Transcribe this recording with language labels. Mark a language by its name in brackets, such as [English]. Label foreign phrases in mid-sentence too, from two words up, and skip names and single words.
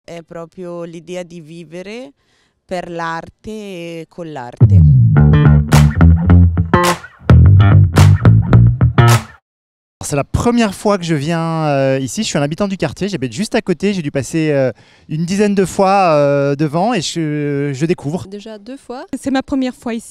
[Italian] È proprio l'idea di vivere per l'arte e con l'arte. [French] C'est la première fois que je viens ici, je suis un habitant du quartier, j'habite juste à côté, j'ai dû passer une dizaine de fois devant et je découvre. Déjà 2 fois. C'est ma première fois ici.